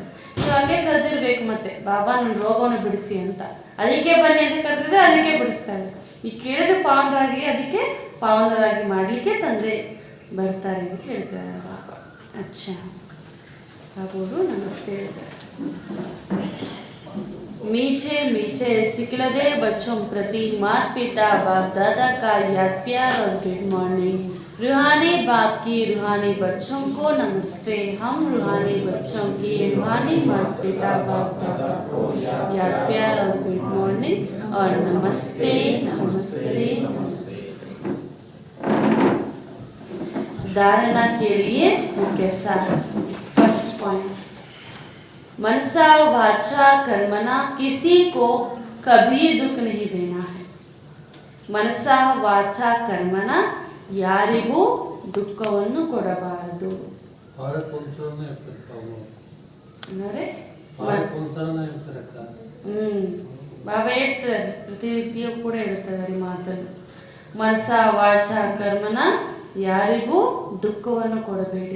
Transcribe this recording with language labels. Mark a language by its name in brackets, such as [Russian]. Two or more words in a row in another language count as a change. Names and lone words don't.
[Kannada] ನೀವು ಹಾಗೆ ಕರೆದಿರ್ಬೇಕು, ಮತ್ತೆ ಬಾಬಾ ನನ್ನ ರೋಗವನ್ನು ಬಿಡಿಸಿ ಅಂತ, ಅದಕ್ಕೆ ಬನ್ನಿ ಅಂತ ಕರೆದಿದ್ರೆ ಅದಕ್ಕೆ ಬಿಡಿಸ್ತಾರೆ. ಈ ಕೇಳಿದ ಪಾವನರಾಗಿ ಅದಕ್ಕೆ ಪಾವನರಾಗಿ ಮಾಡಲಿಕ್ಕೆ ತಂದೆ ಬರ್ತಾರೆ ಅಂತ ಹೇಳ್ತಾರೆ ಬಾಬಾ. ಅಚ್ಚಾ ಬಾಬುರು ನಮಸ್ತೆ ಹೇಳ್ತಾರೆ. [Hindi] मीठे मीठे सिखलदे बच्चों प्रति माता पिता बाप दादा का याद प्यार और [English] good morning. [Hindi] रूहानी बाप की रूहानी बच्चों को नमस्ते. हम रूहानी बच्चों की रूहानी माता पिता बाप दादा को याद प्यार और [English] good morning [Hindi] और नमस्ते नमस्ते नमस्ते. धारणा के लिए मुख्य सार. [English] first point, [Hindi] मनसा वाचा कर्मना किसी को कभी दुख नहीं देना है. [Kannada] मनसा वाचा कर्मನ ಯಾರಿಗೂ ದುಃಖವನ್ನು ಕೊಡಬಾರದು. ಬಾಬಾ ಹೇಳ್ತಾರೆ, ಪ್ರತಿನಿತ್ಯ ಕೂಡ ಹೇಳ್ತಾರೆ ಮಾತನ್ನು. ಮನಸ ವಾಚ ಕರ್ಮನ ಯಾರಿಗೂ ದುಃಖವನ್ನು ಕೊಡಬೇಡಿ.